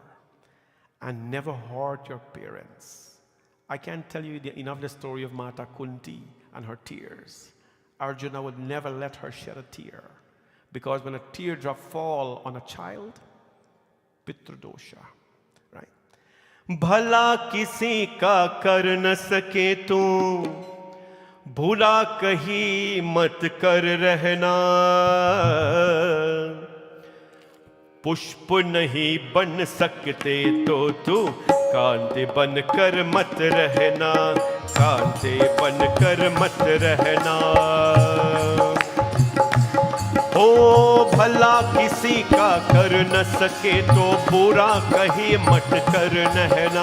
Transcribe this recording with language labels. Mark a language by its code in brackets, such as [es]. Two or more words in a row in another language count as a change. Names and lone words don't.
[en] And never hurt your parents. I can't tell you enough the story of Mata Kunti and her tears. Arjuna would never let her shed a tear, because when a teardrop fall on a child, pitradosha, right? [hi] भला किसी का कर न सके तू, भुला कहीं मत कर रहना. पुष्प नहीं बन सकते तो तू कांटे बनकर मत रहना, कांटे बनकर मत रहना। हो भला किसी का कर न सके तो बुरा कहीं मत कर रहना।